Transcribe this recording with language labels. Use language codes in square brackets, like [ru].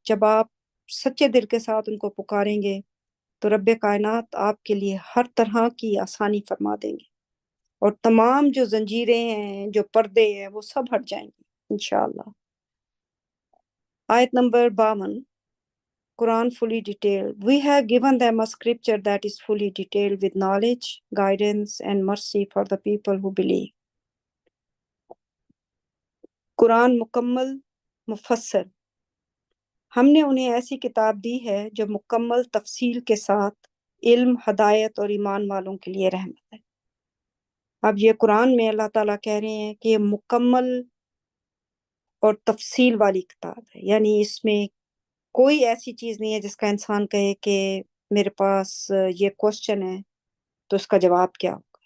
[ur] جب آپ سچے دل کے ساتھ ان کو پکاریں گے تو رب کائنات آپ کے لیے ہر طرح کی آسانی فرما دیں گے، اور تمام جو زنجیریں ہیں، جو پردے ہیں، وہ سب ہٹ جائیں گے انشاءاللہ. آیت number 52. [en] Quran fully detailed. We have given them a scripture that is fully detailed with knowledge, guidance, and mercy for the people who believe. [ur] قرآن مکمل مفسر، ہم نے انہیں ایسی کتاب دی ہے جو مکمل تفصیل کے ساتھ علم، ہدایت اور ایمان والوں کے لیے رحمت ہے. اب یہ قرآن میں اللہ تعالیٰ کہہ رہے ہیں کہ یہ مکمل اور تفصیل والی کتاب ہے، یعنی اس میں کوئی ایسی چیز نہیں ہے جس کا انسان کہے کہ میرے پاس یہ کوشچن ہے تو اس کا جواب کیا ہوگا.